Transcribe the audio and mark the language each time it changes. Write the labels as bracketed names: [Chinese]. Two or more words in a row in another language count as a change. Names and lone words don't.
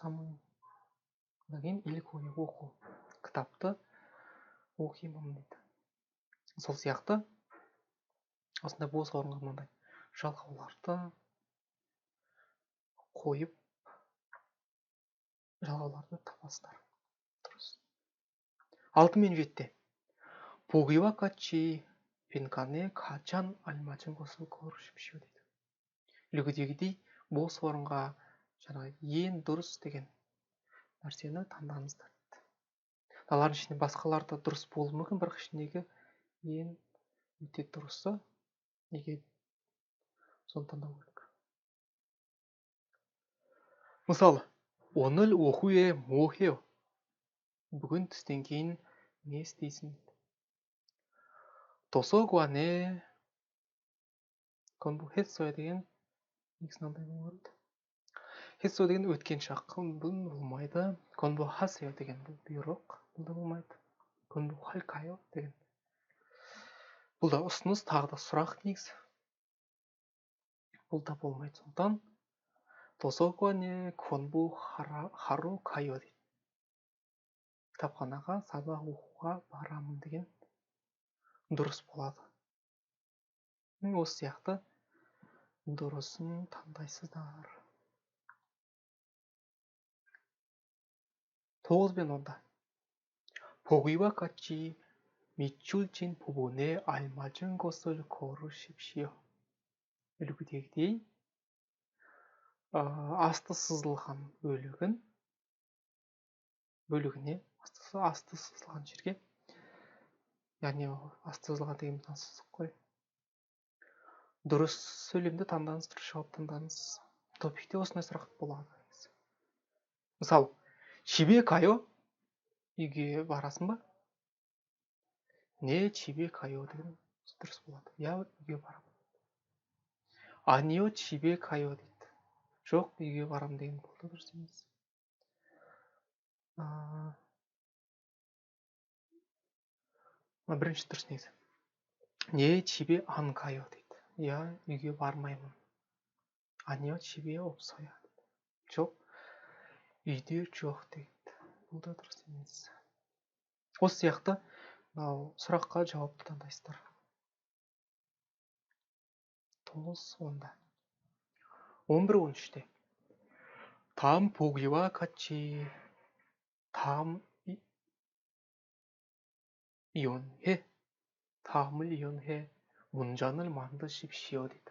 [Kazakh] Одан кейін 읽어요, оқу. Кітапты оқимын дейді. Сол сияқты осындай бос орынға мынандай жалғауларды қойып, жалғауларды табасыздар. Дұрыс. 6 мен 7-те. [Korean] 보기와 같이 빈칸에 가장 알맞은 곳을 고르십시오 дейді. [Kazakh] үлгідегідей бос орынға жаңағы ең дұрыс деген нәрсені таңдаңыздар дейді. Олардың ішінде басқалар да дұрыс болуы мүмкін, бірақ ішіндегі ең өте дұрысы неге соны таңдау керек. Мысалы, [Korean] 오늘 오후에 뭐 해요? [Kazakh] бүгін түстен кейін не істейсің? [Korean] 도서관에 공부했어요 [Kazakh] деген негізін андай болады. 했어요 деген өткен шаққын бұл болмайды. 공부하세요 деген бұл бұйрық, бұл да болмайды. 공부할까요 деген бұл да ұсыныс, тағы да сұрақ негізі. бұл да болмайды. Сондықтан [Korean] 도서관에 공부하러 가요 [Kazakh] дейді. Кітапханаға сабақ оқуға барамын деген дұрыс болады. Осы сияқты дұрысын таңдайсыздар. 9 мен 10-да. [Korean] 보기와 같이 밑줄진 부분에 알맞은 것을 고르십시오. [Kazakh] үлгідегідей асты сызылған бөлігіне, асты сызылған жерге, яғни асты сызылған деген сызық қой. Дұрыс сөйлемді таңдаңыз, дұрыс жауап таңдаңыз. Топикте осындай сұрақ болады. Мысалы, [Korean] 집에 가요? [Kazakh] үйге барасың ба? Не [Korean] 집에 가요 [Kazakh] деген дұрыс болады. Я үйге барамын. [Korean] 아니요 집에 가요 [Kazakh] дейді. Жоқ, үйге барамын деген болды, дұрыс емес. Бірінші дұрыс негізі. Не [Korean] 집에 안 가요 [Kazakh] дейді. Я үйге бармаймын. [Korean] Анио 집에 없어요. [Kazakh] Жоқ, үйде жоқ дейді. Бұл да дұрыс емес. Осы сияқты мынау сұраққа жауапты таңдайсыздар. 9, 10-да. [Korean] 11, 13-те. Там 보기와 같이 다음을 이용해 문장을 만드십시오 дейді.